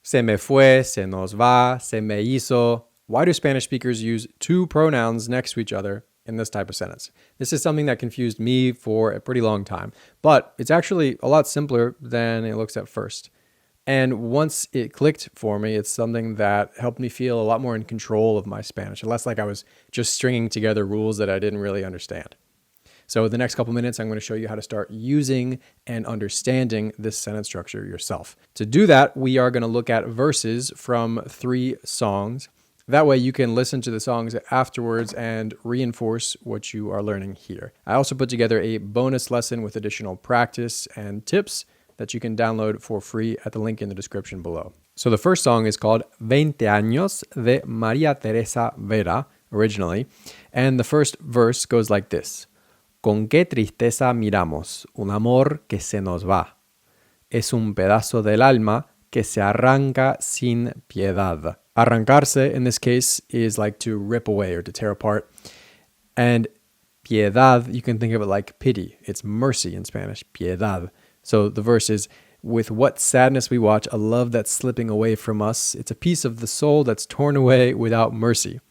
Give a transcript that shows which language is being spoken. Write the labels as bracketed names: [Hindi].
[Spanish] Se me fue, se nos va, se me hizo. [English] Why do Spanish speakers use two pronouns next to each other in this type of sentence? This is something that confused me for a pretty long time, but it's actually a lot simpler than it looks at first. And once it clicked for me, it's something that helped me feel a lot more in control of my Spanish, less like I was just stringing together rules that I didn't really understand. So the next couple minutes, I'm going to show you how to start using and understanding this sentence structure yourself. To do that, we are going to look at verses from 3 songs. That way you can listen to the songs afterwards and reinforce what you are learning here. I also put together a bonus lesson with additional practice and tips that you can download for free at the link in the description below. So the first song is called 20 Años de María Teresa Vera, originally. And the first verse goes like this. [Spanish] Con qué tristeza miramos un amor que se nos va. Es un pedazo del alma que se arranca sin piedad. [English] Arrancarse, in this case, is like to rip away or to tear apart. And piedad, you can think of it like pity. It's mercy in Spanish, piedad. So the verse is, with what sadness we watch a love that's slipping away from us. It's a piece of the soul that's torn away without mercy.